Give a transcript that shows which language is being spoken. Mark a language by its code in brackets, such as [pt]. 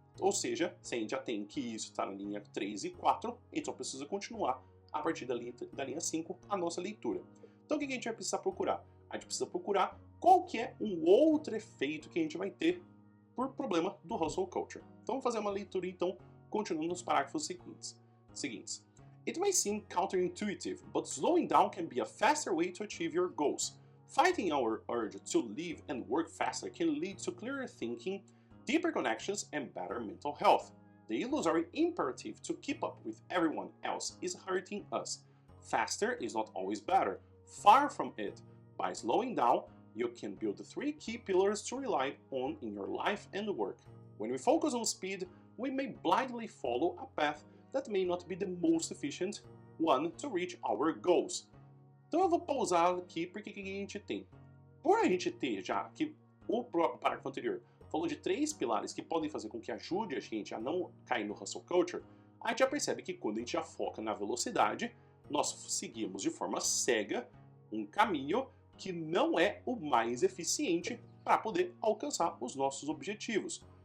[pt] Ou seja, se a gente já tem que isso está na linha 3 e 4, a gente só precisa continuar a partir da linha 5 a nossa leitura. Então o que a gente vai precisar procurar? A gente precisa procurar qual que é um outro efeito que a gente vai ter por problema do hustle culture. Então vamos fazer uma leitura então, continuando nos parágrafos seguintes. [en] It may seem counterintuitive, but slowing down can be a faster way to achieve your goals. Fighting our urge to live and work faster can lead to clearer thinking, deeper connections, and better mental health. The illusory imperative to keep up with everyone else is hurting us. Faster is not always better. Far from it. By slowing down, you can build the 3 key pillars to rely on in your life and work. When we focus on speed, we may blindly follow a path that may not be the most efficient one to reach our goals. [pt] Então eu vou pausar aqui porque o que a gente tem? Por a gente ter já que o parágrafo anterior falou de 3 pilares que podem fazer com que ajude a gente a não cair no hustle culture, a gente já percebe que quando a gente já foca na velocidade, nós seguimos de forma cega um caminho que não é o mais eficiente para poder alcançar os nossos objetivos.